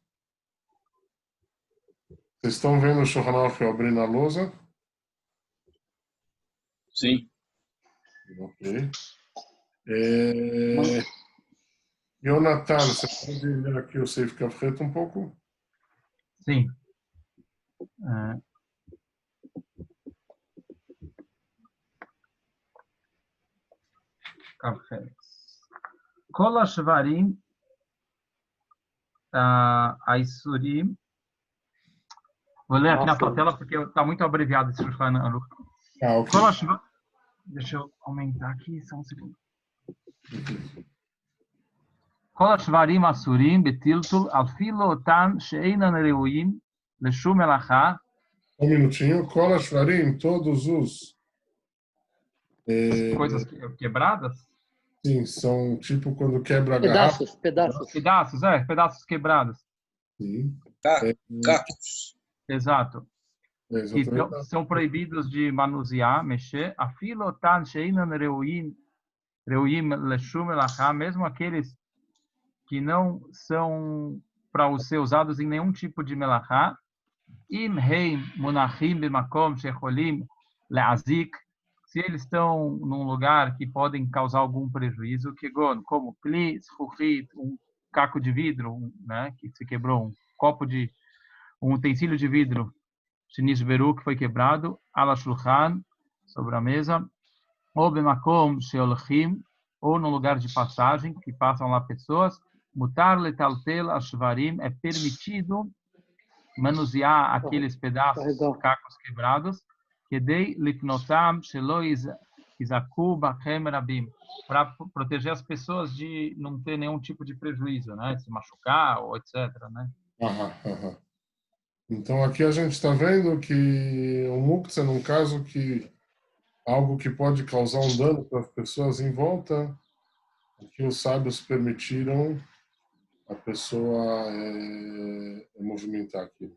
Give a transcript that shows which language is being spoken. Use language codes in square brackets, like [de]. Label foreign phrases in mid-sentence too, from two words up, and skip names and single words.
[pt] Vocês estão vendo o Shulchan Aruch eu abri na lousa? Sim. Ok. Jonathan, você pode ler aqui o Seif Kafret um pouco? Sim. Kafet. [he] כל השברים האיסורים, [pt] vou ler aqui na sua tela porque está muito abreviado esse Shulchan Aruch. Ok. Deixa eu aumentar aqui, só um segundo. [he] כל השברים אסורים בטלטול אפילו אותם שאינם ראויים לשום מלאכה. [pt] Um minutinho. [he] כל השברים, [pt] todos os... Coisas quebradas? Sim, são tipo quando quebra a garrafa. Pedaços quebrados. Sim. Cacos. Exato. Que Exatamente. são proibidos de manusear, mexer. [he] אפילו אותם שאינם ראויים לשום מלאכה, [pt] mesmo aqueles que não são para ser usados em nenhum tipo de melachá. [he] אם הם מונחים במקום שיכולים להזיק, [pt] se eles estão num lugar que podem causar algum prejuízo, como [he] כלי זכוכית, [pt] caco de vidro, né, que se quebrou, um utensílio de vidro, shenishberu, que foi quebrado, [he] על השלחן, [pt] sobre a mesa, ou [he] במקום שהולכים, [pt] ou no lugar de passagem, que passam lá pessoas, [he] מותר לטלטל השברים, [pt] é permitido manusear aqueles pedaços, Carregar. cacos quebrados, [he] כדי לפנותם שלא יוזקו בהם רבים, [pt] para proteger as pessoas de não ter nenhum tipo de prejuízo, né, de se machucar ou etc, né? Aham, aham. Então aqui a gente está vendo que o muktzah, num caso que algo que pode causar um dano para as pessoas em volta, que os sábios permitiram a pessoa movimentar aquilo.